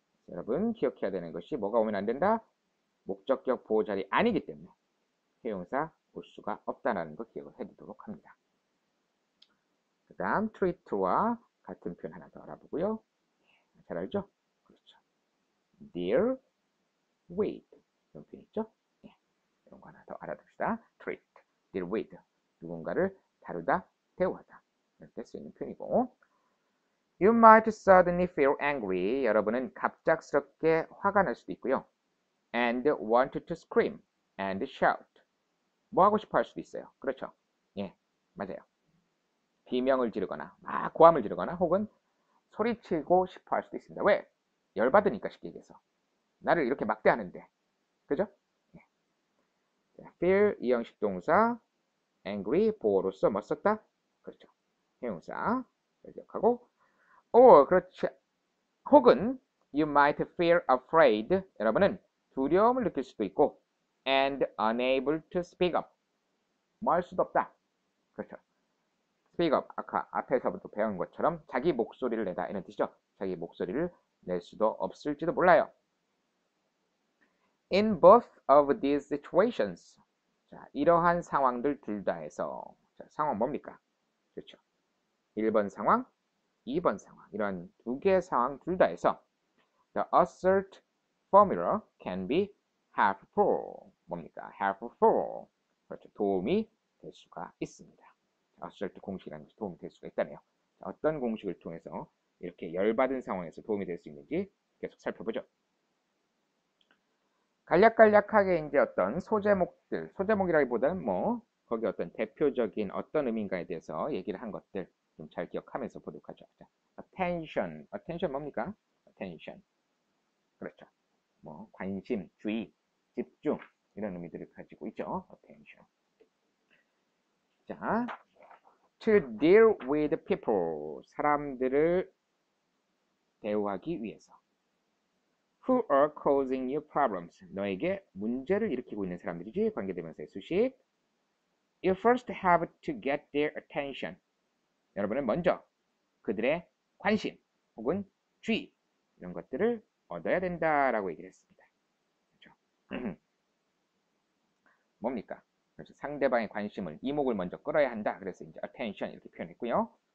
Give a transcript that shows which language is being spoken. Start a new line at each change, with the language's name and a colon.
Korean: 여러분 기억해야 되는 것이 뭐가 오면 안 된다? 목적격 보호자리 아니기 때문에 형용사 올 수가 없다는 거 기억을 해두도록 합니다. 그 다음 treat와 같은 표현 하나 더 알아보고요. 잘 알죠? 그렇죠. deal with 이런 표현 있죠? 이런 거 하나 더 알아둡시다.
English: treat, deal with
Korean: 누군가를 다루다, 대우하다 이럴 때 쓰이는 표현이고
English: You might suddenly feel angry.
Korean: 여러분은 갑작스럽게 화가 날 수도 있고요.
English: And want to scream and shout.
Korean: 뭐 하고 싶어 할 수도 있어요. 그렇죠? 예, 맞아요. 비명을 지르거나 막 고함을 지르거나 혹은 소리치고 싶어 할 수도 있습니다. 왜? 열받으니까 쉽게 얘기해서. 나를 이렇게 막대하는데. 그죠? 예. feel 이 형식 동사 angry 보어로서 뭐 썼다? 그렇죠. 형용사 기억하고 그렇지.
English: 혹은 you might feel afraid.
Korean: 여러분은 두려움을 느낄 수도 있고
English: and unable to speak up.
Korean: 뭐 할 수도 없다. 그렇죠. speak up. 아까 앞에서부터 배운 것처럼 자기 목소리를 내다 이런 뜻이죠. 자기 목소리를 낼 수도 없을지도 몰라요.
English: In both of these situations.
Korean: 자, 이러한 상황들 둘 다 해서 자, 상황 뭡니까? 그렇죠. 1번 상황, 2번 상황. 이런 두 개의 상황 둘 다 해서
English: the assert formula can be helpful.
Korean: 뭡니까? helpful. 그렇죠. 도움이 될 수가 있습니다. assert 공식이라는 것이 도움이 될 수가 있다네요. 자, 어떤 공식을 통해서 이렇게 열받은 상황에서 도움이 될 수 있는지 계속 살펴보죠. 간략간략하게 이제 어떤 소제목들, 소제목이라기보다는 뭐 거기 어떤 대표적인 어떤 의미인가에 대해서 얘기를 한 것들 좀 잘 기억하면서 보도록 하죠. 자, attention, attention 뭡니까? attention. 그렇죠. 뭐 관심, 주의, 집중 이런 의미들을 가지고 있죠. attention.
English: 자, to deal with people,
Korean: 사람들을 대우하기 위해서.
English: Who are causing you problems?
Korean: 너에게 문제를 일으키고 있는 사람들이지. 관계대명사의 수식.
English: You first have to get their attention.
Korean: 여러분은 먼저 그들의 관심 혹은 주의 이런 것들을 얻어야 된다라고 얘기를 했습니다. 그렇죠? 뭡니까? 그래서 상대방의 관심을 이목을 먼저 끌어야 한다. 그래서 이제 attention 이렇게 표현했고요.